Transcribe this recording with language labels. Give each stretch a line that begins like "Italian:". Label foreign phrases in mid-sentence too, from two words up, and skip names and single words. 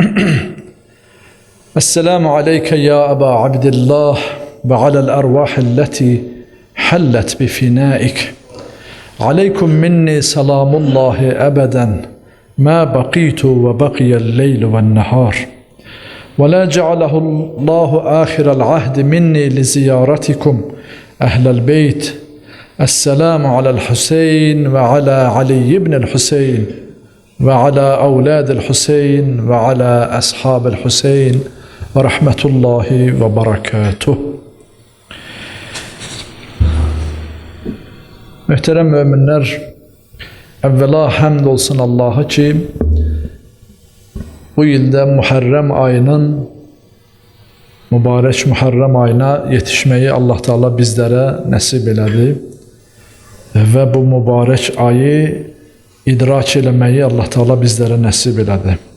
Arabic: السلام عليك يا أبا عبد الله وعلى الأرواح التي حلت بفنائك. عليكم مني سلام الله أبدا ما بقيت وبقي الليل والنهار. ولا جعله الله آخر العهد مني لزيارتكم أهل البيت. السلام على الحسين وعلى علي بن الحسين وعلى أولاد الحسين وعلى أصحاب الحسين ورحمة الله وبركاته.
Azerbaijani: Muhterem müminler, evvela hamd olsun Allah'a ki bu yılda Muharrem ayının, mübarek Muharrem ayına yetişmeyi Allah Teala bizlere nasip elədi ve bu mübarek ayı idrak eləmeyi Allah Teala bizlere nasip elədi.